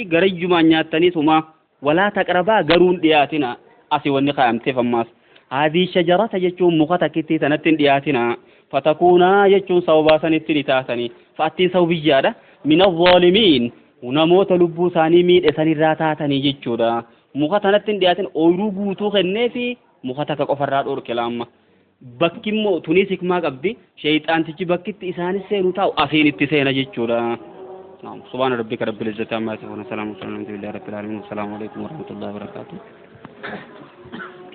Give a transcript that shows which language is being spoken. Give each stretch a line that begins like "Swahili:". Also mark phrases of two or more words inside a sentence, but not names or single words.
Oromo: garayyumaan nyaattaniituma walaa taqrabaa garuun dhiyaatina asi wanni kaa'amteef ammaas
Arabic: هذه الشجرة
Oromo: jechuun muka takkittii sanatti hin dhiyaatina fatakuunaa jechuun sababaa sanitti ni taatanii fa'attiin sababiyyaadha
Arabic: من الظالمين
Oromo: namoota lubbuu isaanii miidhe sanirraa taatanii jechuudha muka tanatti hin dhiyaatin ooyiruu guutuu kennee fi muka takka qofarraa dhorke laamma bakki immoo tunis hikmaa qabdi sheeyxaantichi bakkitti isaanis seenu taa'u asiin itti seena jechuudha.
Arabic: سبحان ربك رب العزة عما يصفون وسلام على المرسلين والحمد لله رب العالمين والسلام عليكم ورحمة الله وبركاته